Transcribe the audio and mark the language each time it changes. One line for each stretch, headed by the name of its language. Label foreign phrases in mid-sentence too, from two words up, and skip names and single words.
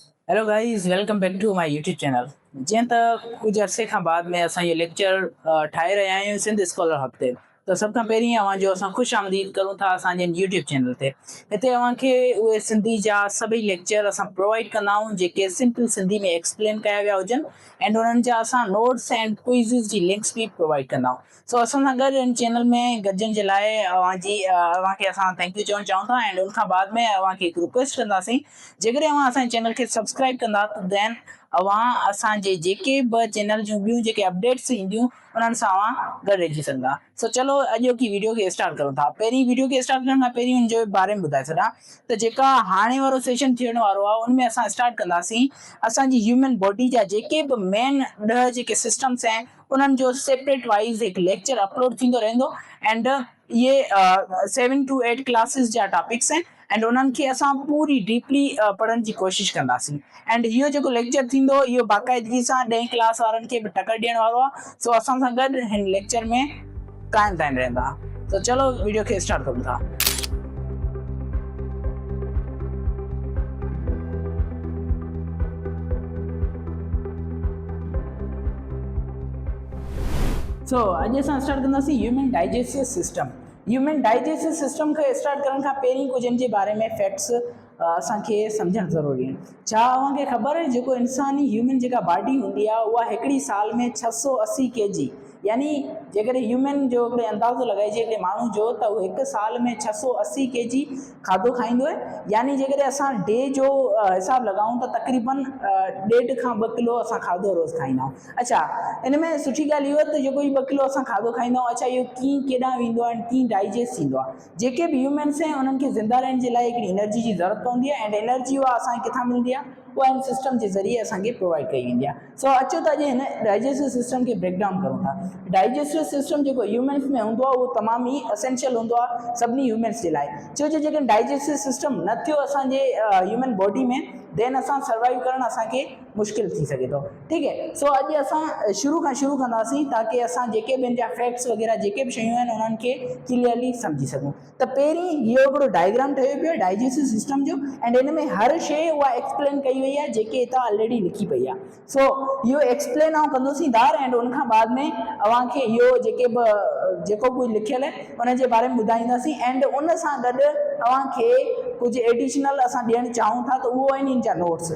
English: Hello guys, welcome back to my YouTube channel.
Sindhi: जीअं त कुझु अरसे खां बाद में असां इहो लेक्चर ठाहे रहिया आहियूं सिंध स्कॉलर हफ़्ते। त सभ खां पहिरीं अवांजो असां ख़ुशि आमदीद करूं था असांजे
English: YouTube channel
Sindhi: ते। हिते अव्हांखे उहे सिंधी जा सभई लेक्चर असां प्रोवाइड कंदा आहियूं जेके सिंपल सिंधी में एक्सप्लेन कया विया हुजनि एंड उन्हनि जा असां
English: notes and quizzes
Sindhi: जी लिंक्स भी प्रोवाइड कंदा आहियूं। सो असां सां गॾु इन चैनल में गॾजण जे लाइ अव्हांखे असां
English: thank you
Sindhi: चवणु चाहियूं था एंड उन खां बाद में अव्हांखे हिकु रिक्वेस्ट कंदासीं, जेकॾहिं अव्हां असांजे चैनल खे सब्सक्राइब कंदा त देन अव्हां असांजे जेके बि चैनल जूं ॿियूं जेके अपडेट्स ईंदियूं उन्हनि सां अव्हां गॾु रहिजी सघंदा। सो चलो अॼु की वीडियो खे स्टार्ट करूं था। पहिरीं वीडियो खे स्टार्ट करण खां पहिरीं हुनजे बारे में ॿुधाए छॾियां त जेका हाणे वारो सेशन थियण वारो आहे उनमें असां स्टार्ट कंदासीं असांजी
English: human body
Sindhi: जा जेके बि मेन 10 जेके सिस्टम्स आहिनि उन्हनि जो
English: separate wise
Sindhi: हिकु लेक्चर अपलोड थींदो रहंदो एंड ये
English: 7 to 8 classes
Sindhi: जा टॉपिक्स आहिनि एंड उन्हनि खे असां पूरी डीपली पढ़ण जी कोशिशि कंदासीं एंड इहो जेको लेक्चर थींदो इहो बाक़ाइदगी सां 10 क्लास वारनि खे बि टकर ॾियण वारो आहे। सो असां सां गॾु हिन लेक्चर में क़ाइमु ताईं रहंदा। तो चलो वीडियो खे स्टार्ट करूं था। सो अॼु असां स्टार्ट कंदासीं
English: human digestive system. human digestive system
Sindhi: खे स्टार्ट करण खां पहिरीं कुझु इन जे बारे में फैक्ट्स असांखे सम्झणु ज़रूरी आहिनि। छा अव्हांखे ख़बर आहे जेको इंसानी ह्यूमन जेका बॉडी हूंदी आहे उहा हिकिड़ी साल में 680 kg यानी जेकॾहिं ह्यूमन जो हिकिड़े अंदाज़ो लॻाइजे हिकिड़े माण्हू जो त उहो हिकु साल में 680 kg खाधो खाईंदो आहे। यानी जेकॾहिं असां डे जो हिसाबु लॻाऊं त तक़रीबन 1.5 खां 2 किलो असां खाधो रोज़ु खाईंदा आहियूं। अच्छा, इन में सुठी ॻाल्हि इहो त जेको 2 किलो असां खाधो खाईंदा आहियूं, अच्छा इहो कीअं केॾांहुं वेंदो आहे ऐं कीअं डाइजेस्ट थींदो आहे। जेके बि ह्यूमन्स आहिनि उन्हनि खे ज़िंदा रहण जे लाइ हिकिड़ी एनर्जी जी ज़रूरत पवंदी आहे
English: and energy
Sindhi: उहा असांखे किथां मिलंदी आहे, उहा इन सिस्टम जे ज़रिए असांखे प्रोवाइड कई वेंदी आहे। सो अचो त अॼु हिन
English: digestive system
Sindhi: खे ब्रेक डाउन करूं था।
English: digestive system
Sindhi: जेको ह्यूमन्स में हूंदो आहे उहो तमामु ई असेंशियल हूंदो आहे सभिनी ह्यूमन्स जे लाइ। छो जो जेकॾहिं
English: digestive system
Sindhi: न थियो असांजे
English: human body
Sindhi: में देन असां सर्वाइव करणु असांखे मुश्किल थी सघे थो। ठीकु है, सो अॼु असां शुरू कंदासीं ताकी असां जेके बि जा फैक्ट्स वग़ैरह जेके बि शयूं आहिनि उन्हनि खे क्लियरली सम्झी सघूं। त पहिरीं इहो हिकिड़ो डायग्राम ठहियो पियो
English: digestive system
Sindhi: जो एंड इन में हर शइ उहा एक्सप्लेन कई वई आहे जेके हितां ऑलरेडी लिखी पई आहे। सो इहो एक्सप्लेन आउं कंदोसीं दार एंड उन खां बाद में अव्हांखे इहो जेको कुझु लिखियल आहे उन जे बारे में ॿुधाईंदासीं एंड उन सां गॾु अव्हांखे कुझु एडिशनल असां ॾियणु चाहियूं था त उहो आहिनि इन जा नोट्स।